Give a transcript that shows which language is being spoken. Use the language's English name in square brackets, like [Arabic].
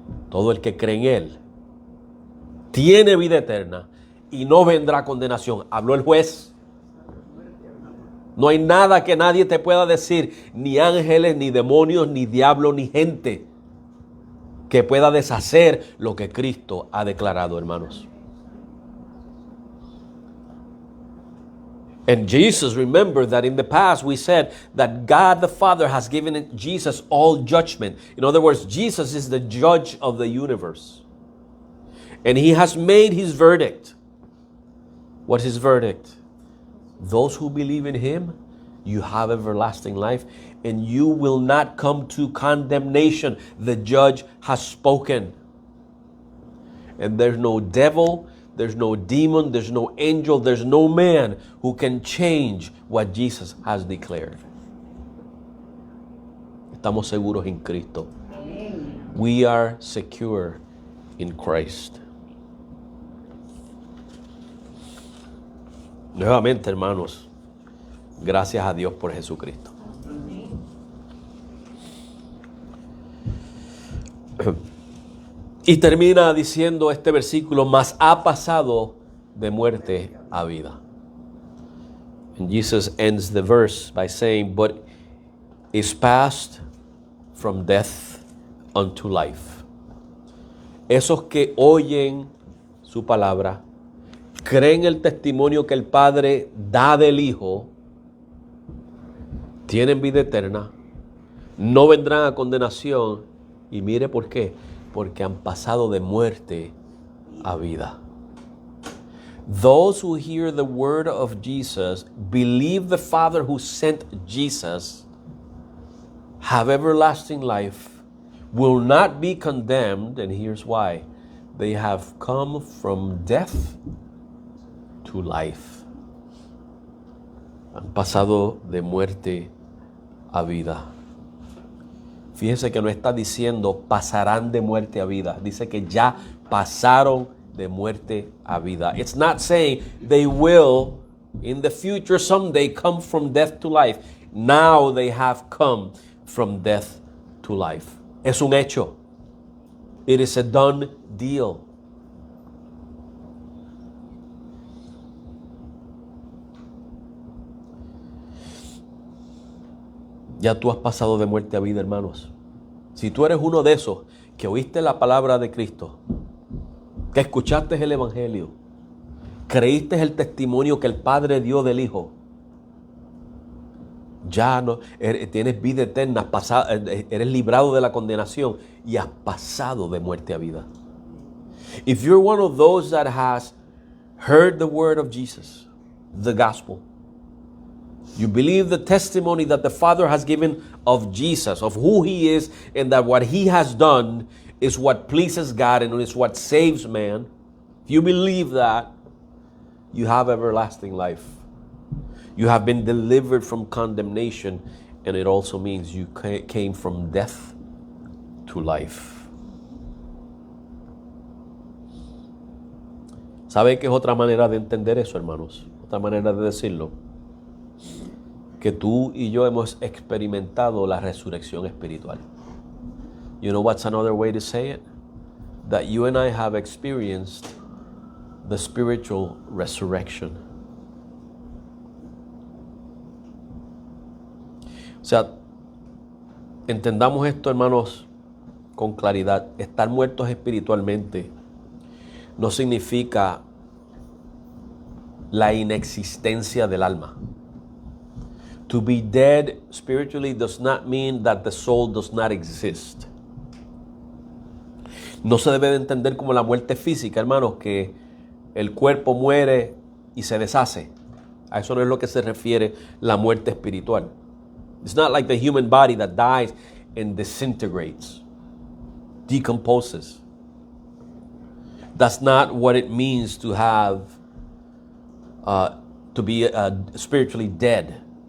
[Spanish] Todo el que cree en Él tiene vida eterna y no vendrá condenación. Habló el juez. No hay nada que nadie te pueda decir, ni ángeles, ni demonios, ni diablo, ni gente, que pueda deshacer lo que Cristo ha declarado, hermanos. [English] And Jesus, remember that in the past we said that God the Father has given Jesus all judgment. In other words, Jesus is the judge of the universe. And He has made His verdict. What's His verdict? Those who believe in Him, you have everlasting life, and you will not come to condemnation. The judge has spoken. And there's no devil, there's no demon, there's no angel, there's no man who can change what Jesus has declared. [Spanish] Estamos seguros en Cristo. [English] We are secure in Christ. [Spanish] Nuevamente, hermanos, gracias a Dios por Jesucristo. Y termina diciendo este versículo, mas ha pasado de muerte a vida. [English] And Jesus ends the verse by saying, but is passed from death unto life. [Spanish] Esos que oyen su palabra, creen el testimonio que el Padre da del Hijo, tienen vida eterna, no vendrán a condenación. Y mire por qué. Porque han pasado de muerte a vida. [English] Those who hear the word of Jesus, believe the Father who sent Jesus, have everlasting life, will not be condemned, and here's why. They have come from death to life. [Spanish] Han pasado de muerte a vida. Fíjese que no está diciendo pasarán de muerte a vida. Dice que ya pasaron de muerte a vida. [English] It's not saying they will in the future someday come from death to life. Now they have come from death to life. [Spanish] Es un hecho. [English] It is a done deal. [Spanish] Ya tú has pasado de muerte a vida, hermanos. Si tú eres uno de esos que oíste la palabra de Cristo, que escuchaste el Evangelio, creíste el testimonio que el Padre dio del Hijo, ya no tienes vida eterna, eres librado de la condenación y has pasado de muerte a vida. [English] If you're one of those that has heard the word of Jesus, the gospel, you believe the testimony that the Father has given of Jesus, of who He is, and that what He has done is what pleases God and is what saves man. If you believe that, you have everlasting life. You have been delivered from condemnation, and it also means you came from death to life. [Spanish] ¿Sabe qué es otra manera de entender eso, hermanos? Otra manera de decirlo. Que tú y yo hemos experimentado la resurrección espiritual. [English] You know what's another way to say it? That you and I have experienced the spiritual resurrection. [Spanish] O sea, entendamos esto, hermanos, con claridad. Estar muertos espiritualmente no significa la inexistencia del alma. [English] To be dead spiritually does not mean that the soul does not exist. [Spanish] No se debe de entender como la muerte física, hermanos, que el cuerpo muere y se deshace. A eso no es lo que se refiere la muerte espiritual. [English] It's not like the human body that dies and disintegrates, decomposes. That's not what it means to have, to be spiritually dead.